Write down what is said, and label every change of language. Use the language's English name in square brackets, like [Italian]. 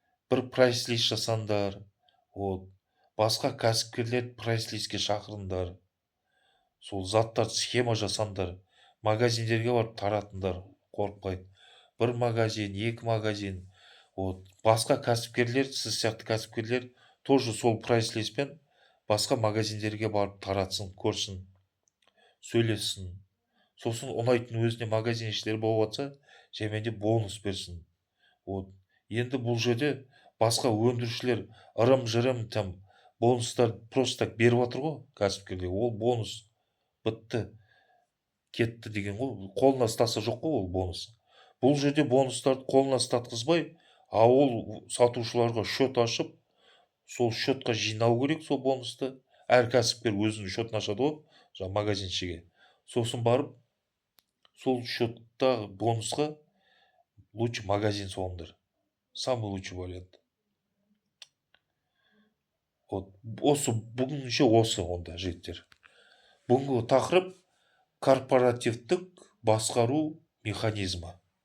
[Kazakh] Бір прайс-лист жасаңдар. [Russian] Вот. [Kazakh] Басқа кәсіпкерлер прайс-листке шақырыңдар. Сол заттар схема жасаңдар. Магазиндерге барып таратыңдар, қорықпай. Бір магазин, екі магазин. Вот. Басқа кәсіпкерлер, сіз сияқты кәсіпкерлер [Russian] тоже [Kazakh] сол прайс-листпен басқа магазиндерге барып таратсын, көрсін, сөйлессін. Сосын ұнайтын өзіне магазиншілер болып жатса, жәйменде бонус берсін. [Russian] Вот. [Kazakh] Енді бұл жерде басқа өндірушілер ырым-жырым [Russian] там [Kazakh] бонустар [Russian] просто так [Kazakh] беріп жатыр ғой кәсіпкерге. Ол бонус бітті, кетті деген ғой. Қолына ұстаса жоқ қой ол бонус. Бұл жерде бонустарды қолына ұстатқызбай, [Russian] а [Kazakh] ол сатушыларға счет ашып, сол счетқа жинау керек сол бонусты. Әр кәсіпкер өзінің счетін ашады ғой, жаңа магазиншіге. Сосын барып, сол счетта бонусқа [Russian] лучше [Kazakh] магазин соғыңдар. [Russian] Самый лучший вариант. Вот. [Kazakh] Осы бүгінше осы онда жігіттер. Бүгінгі тақырып корпоративтік басқару механизмі.